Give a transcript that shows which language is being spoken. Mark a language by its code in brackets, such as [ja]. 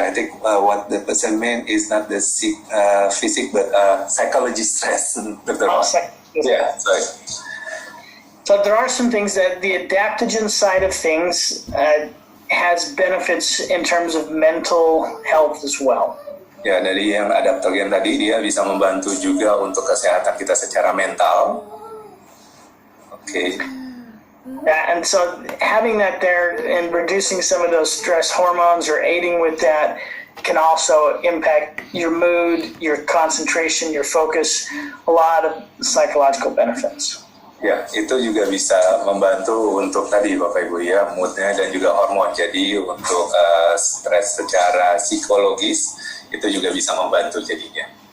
[en] I think what the person meant is not the physic, but psychology stress. Dr. Yeah, sorry. So there are some things that the adaptogen side of things has benefits in terms of mental health as well. [id] Ya, dari yang adaptogen tadi, dia bisa membantu juga untuk kesehatan kita secara mental. [en] Okay. Yeah, and so having that there and reducing some of those stress hormones or aiding with that can also impact your mood, your concentration, your focus, a lot of psychological benefits. [id] Ya, itu juga bisa membantu untuk tadi Bapak Ibu ya, moodnya dan juga hormon. Jadi untuk stres secara psikologis itu juga bisa membantu jadinya.